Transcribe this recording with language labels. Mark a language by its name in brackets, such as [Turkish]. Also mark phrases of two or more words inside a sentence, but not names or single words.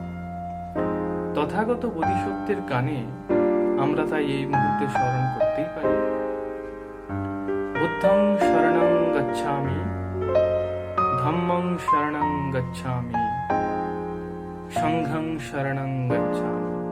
[Bangla] তথাগত বোধিসত্ত্বের গানে আমরা তাই এই মুহূর্তে স্মরণ করতেই পারি। [Pali] বুদ্ধং শরণং গচ্ছামি, ধম্মং শরণং গচ্ছামি, সংঘং শরণং গচ্ছামি।